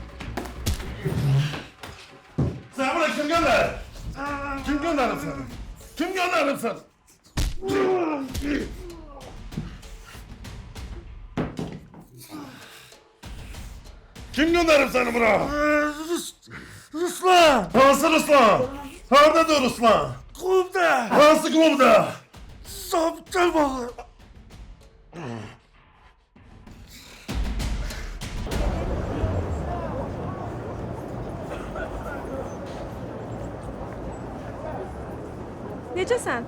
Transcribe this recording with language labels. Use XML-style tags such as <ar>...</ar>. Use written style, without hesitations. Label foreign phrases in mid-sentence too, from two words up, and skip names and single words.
<tr>Sen bırak kim gönderir? Kim gönderir seni? Kim gönderir seni? Kim gönderir seni buraya? Ruslan!</tr> <az>Hansı Ruslan? Nerededir Ruslan? Klubda! Hansı klubda?</az> <tr>Gel bakalım.</tr> <az>Necəsən?</az>